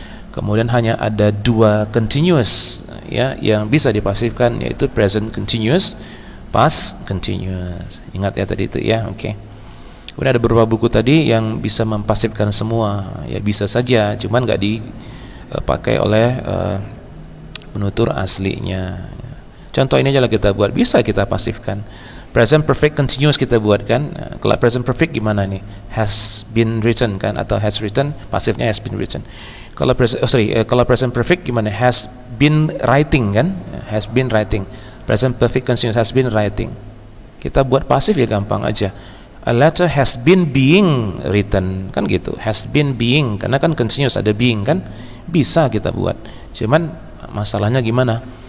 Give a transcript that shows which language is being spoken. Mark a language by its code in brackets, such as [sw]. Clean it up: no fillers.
[id] Kemudian hanya ada 2 continuous ya yang bisa dipasifkan, yaitu present continuous, past continuous. Ingat ya tadi itu ya. Oke. Kemudian ada beberapa buku tadi yang bisa mempasifkan semua, ya bisa saja, cuman nggak dipakai oleh penutur aslinya. Contoh ini aja lah kita buat, bisa kita pasifkan. Present perfect continuous kita buat kan. Kalau present perfect gimana nih? [en] Has been written kan, atau has written, pasifnya has been written. [id] Kalau kalau present perfect gimana? [en] Has been writing kan? Has been writing. Present perfect continuous, has been writing. [id] Kita buat pasif ya gampang aja. [en] A letter has been being written kan gitu. Has been being, [id] karena kan continuous ada being kan. Bisa kita buat. Cuman masalahnya gimana?